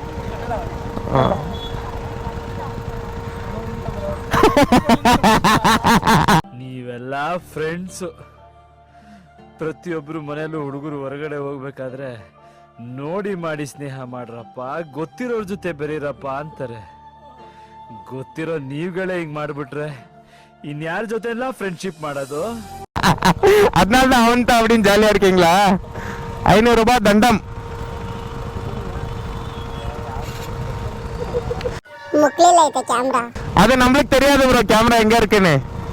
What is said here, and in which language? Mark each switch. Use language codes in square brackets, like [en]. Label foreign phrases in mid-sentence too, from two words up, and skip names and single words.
[kn] ನೀವೆಲ್ಲ ಫ್ರೆಂಡ್ಸು. ಪ್ರತಿಯೊಬ್ಬರು ಮನೆಯಲ್ಲೂ ಹುಡುಗರು ಹೊರಗಡೆ ಹೋಗ್ಬೇಕಾದ್ರೆ ನೋಡಿ ಮಾಡಿ ಸ್ನೇಹ ಮಾಡ್ರಪ್ಪ, ಗೊತ್ತಿರೋರ್ ಜೊತೆ ಬೆರೀರಪ್ಪ ಅಂತಾರೆ. ಗೊತ್ತಿರೋ ನೀವುಗಳೇ ಹಿಂಗ್ ಮಾಡ್ಬಿಟ್ರೆ ಇನ್ಯಾರ ಜೊತೆ ಎಲ್ಲ ಫ್ರೆಂಡ್ಶಿಪ್ ಮಾಡೋದು? [ta] அதனால அவன் தான் அப்படின்னு ஜாலியா இருக்கீங்களா? 500 ரூபாய் தண்டம். [kn] ಮುಕ್ಲಿಲ್ಲ ಐತೆ ಕ್ಯಾಮ್ರಾ. [ta] அது நம்மளுக்கு தெரியாது ப்ரோ கேமரா எங்க இருக்குன்னு.